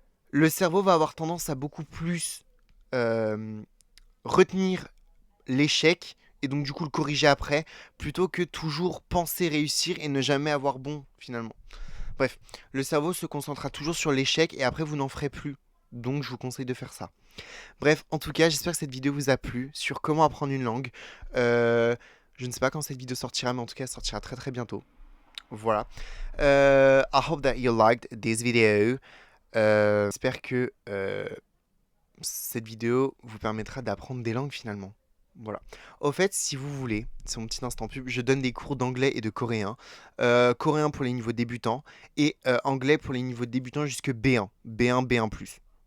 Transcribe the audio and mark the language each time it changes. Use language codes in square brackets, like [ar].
[fr] Le cerveau va avoir tendance à beaucoup plus euh, retenir l'échec et donc du coup le corriger après, plutôt que toujours penser réussir et ne jamais avoir bon finalement. Bref, le cerveau se concentrera toujours sur l'échec et après vous n'en ferez plus. Donc je vous conseille de faire ça. Bref, en tout cas, j'espère que cette vidéo vous a plu sur comment apprendre une langue. Je ne sais pas quand cette vidéo sortira, mais en tout cas, elle sortira très très bientôt. Voilà. [en] I hope that you liked this video. [fr] J'espère que cette vidéo vous permettra d'apprendre des langues finalement. Voilà. Au fait, si vous voulez, c'est mon petit instant pub, je donne des cours d'anglais et de coréen. Coréen pour les niveaux débutants et anglais pour les niveaux débutants jusque B1, B1, B1+.